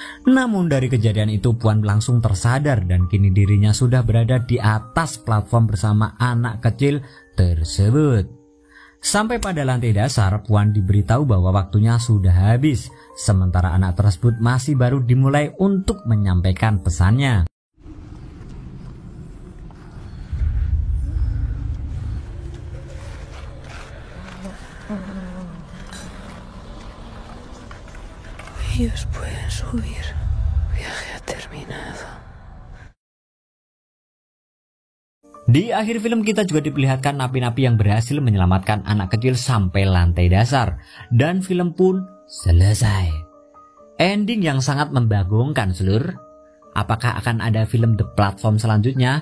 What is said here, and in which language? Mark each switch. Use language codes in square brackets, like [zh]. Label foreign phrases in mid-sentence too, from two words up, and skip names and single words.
[id] Namun dari kejadian itu Puan langsung tersadar dan kini dirinya sudah berada di atas platform bersama anak kecil tersebut. Sampai pada lantai dasar, Puan diberitahu bahwa waktunya sudah habis, sementara anak tersebut masih baru dimulai untuk menyampaikan pesannya. [es] Ellos pueden subir. Viaje ha terminado. [id] Di akhir film kita juga diperlihatkan napi-napi yang berhasil menyelamatkan anak kecil sampai lantai dasar. Dan film pun selesai. Ending yang sangat membagongkan, seluruh. Apakah akan ada film The Platform selanjutnya?